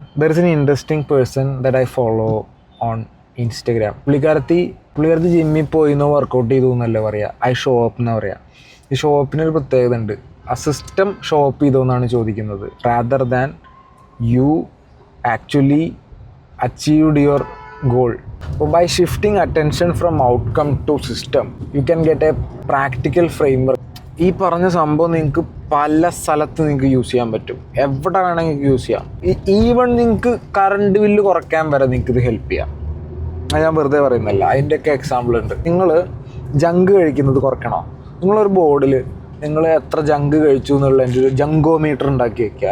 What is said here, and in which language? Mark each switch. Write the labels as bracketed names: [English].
[English] There is an interesting person that I follow on Instagram. [Malayalam] പുള്ളിക്കാരത്തി ജിമ്മിൽ പോയി എന്നോ വർക്കൗട്ട് ചെയ്തു എന്നല്ല പറയുക, [English] I show up [Malayalam] എന്നാണ് പറയുക. ഈ ഷോ അപ്പിനൊരു പ്രത്യേകത ഉണ്ട്. ആ സിസ്റ്റം ഷോ അപ്പ് ചെയ്തോ എന്നാണ് ചോദിക്കുന്നത്, [English] Rather than you actually achieved your goal. So by shifting attention from outcome to system, you can get a practical framework. [Malayalam] ഈ പറഞ്ഞ സംഭവം നിങ്ങൾക്ക് പല സ്ഥലത്ത് നിങ്ങൾക്ക് യൂസ് ചെയ്യാൻ പറ്റും, എവിടെ വേണമെങ്കിൽ യൂസ് ചെയ്യാം. ഈവൺ നിങ്ങൾക്ക് കറണ്ട് ബില്ല് കുറയ്ക്കാൻ വരെ നിങ്ങൾക്ക് ഇത് ഹെൽപ്പ് ചെയ്യാം. അത് ഞാൻ വെറുതെ പറയുന്നില്ല, അതിൻ്റെയൊക്കെ എക്സാമ്പിൾ ഉണ്ട്. നിങ്ങൾ ജങ്ക് കഴിക്കുന്നത് കുറയ്ക്കണോ? നിങ്ങളൊരു ബോർഡിൽ നിങ്ങൾ എത്ര ജങ്ക് കഴിച്ചു എന്നുള്ളതിൻ്റെ ഒരു ജങ്കോമീറ്റർ ഉണ്ടാക്കി വെക്കുക.